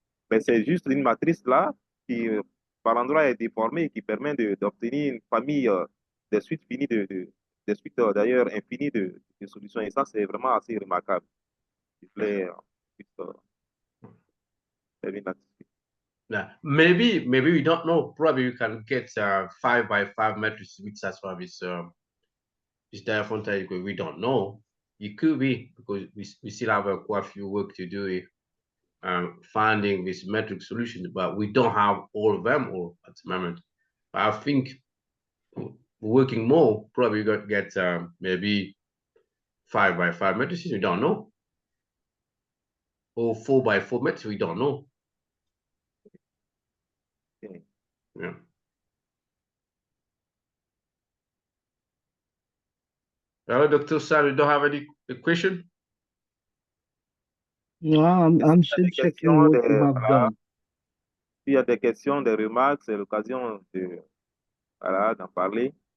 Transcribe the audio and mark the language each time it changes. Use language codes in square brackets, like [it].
[fr] Mais c'est juste une matrice là qui, par endroit, est déformée et qui permet d'obtenir une famille des suites finies des suites d'ailleurs infinies de solutions. Et ça, c'est vraiment assez remarquable. Je voulais faire une là-dessus. [en] Yeah, maybe we don't know. Probably you can get 5 by 5 matrix which satisfy this Diophantine equation. We don't know. It could be because we still have quite a few work to do finding this metric solution, but we don't have all of them all at the moment. But I think working more, probably going to get maybe 5 by 5 matrices. We don't know, or 4 by 4 matrices. We don't know. Okay. Yeah. Hello, Dr. Sam, you don't have any question? No, I'm still checking what you have done. [fr] S'il y a des questions, des remarques, c'est l'occasion de, voilà, d'en parler.